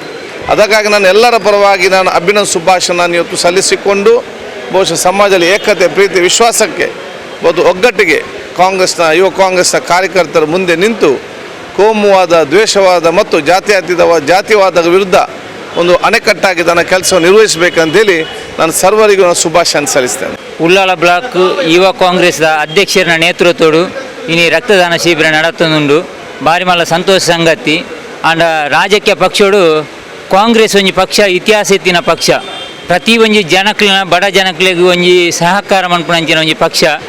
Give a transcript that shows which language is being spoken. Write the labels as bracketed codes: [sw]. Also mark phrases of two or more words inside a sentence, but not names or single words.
[kn] ಅದಕ್ಕಾಗಿ ನಾನು ಎಲ್ಲರ ಪರವಾಗಿ ನಾನು ಅಭಿನಂದನೆ ಶುಭಾಶಯ ನಾನು ಇವತ್ತು ಸಲ್ಲಿಸಿಕೊಂಡು ಬಹುಶಃ ಸಮಾಜದಲ್ಲಿ ಏಕತೆ, ಪ್ರೀತಿ, ವಿಶ್ವಾಸಕ್ಕೆ ಮತ್ತು ಒಗ್ಗಟ್ಟಿಗೆ ಯುವ ಕಾಂಗ್ರೆಸ್ನ ಕಾರ್ಯಕರ್ತರು ಮುಂದೆ ನಿಂತು ಕೋಮುವಾದ, ದ್ವೇಷವಾದ ಮತ್ತು ಜಾತಿವಾದದ ವಿರುದ್ಧ ಒಂದು ಅಣೆಕಟ್ಟಾಗಿ ತನ್ನ ಕೆಲಸವನ್ನು ನಿರ್ವಹಿಸಬೇಕಂತೇಳಿ ನಾನು ಸರ್ವರಿಗೂ ಶುಭಾಶಯ ಸಲ್ಲಿಸ್ತೇನೆ. [tcy] ಉಳ್ಳಾಲ ಬ್ಲಾಕ್ ಯುವ ಕಾಂಗ್ರೆಸ್ದ ಅಧ್ಯಕ್ಷರ ನೇತೃತ್ವಡು ಇನಿ ರಕ್ತದಾನ ಶಿಬಿರ ನಡತುಂಡು ಬಾರಿ ಮಲ್ಲ ಸಂತೋಷ ಸಂಗತಿ. ಅಂಡ ರಾಜಕೀಯ ಪಕ್ಷಡು ಕಾಂಗ್ರೆಸ್ ಒಂಜಿ ಪಕ್ಷ ಇತಿಹಾಸ ಎತ್ತಿನ ಪಕ್ಷ. ಪ್ರತಿ ಒಂಜಿ ಜನಕ್ಲಿನ ಬಡ ಜನಕ್ಲಿಗೆ ಒಂಜಿ ಸಹಕಾರ ಮನ್ಪುನಂಚಿನ ಒಂಜಿ ಪಕ್ಷ.